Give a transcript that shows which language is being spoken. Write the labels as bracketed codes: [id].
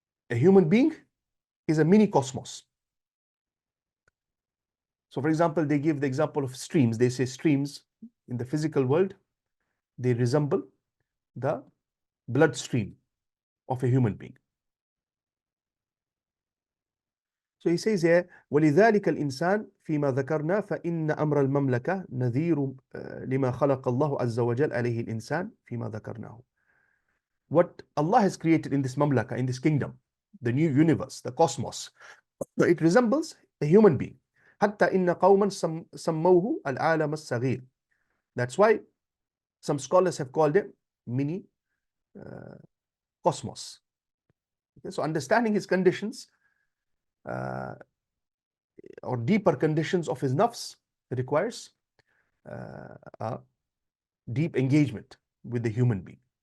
[en] A human being is a mini cosmos. So for example, they give the example of streams. They say streams in the physical world, they resemble the bloodstream of a human being. So he says here, [ar] ولذلك الإنسان فيما ذكرنا فإن أمر المملكة نذير لما خلق الله عز وجل عليه الإنسان فيما ذكرناه. [en] What Allah has created in this mamlaka, in this kingdom, the new universe, the cosmos, it resembles a human being. [ar] حتى إن قوما سموه العالم الصغير. [en] That's why some scholars have called it mini cosmos. Okay, so understanding his conditions or deeper conditions of his nafs requires a deep engagement with the human being.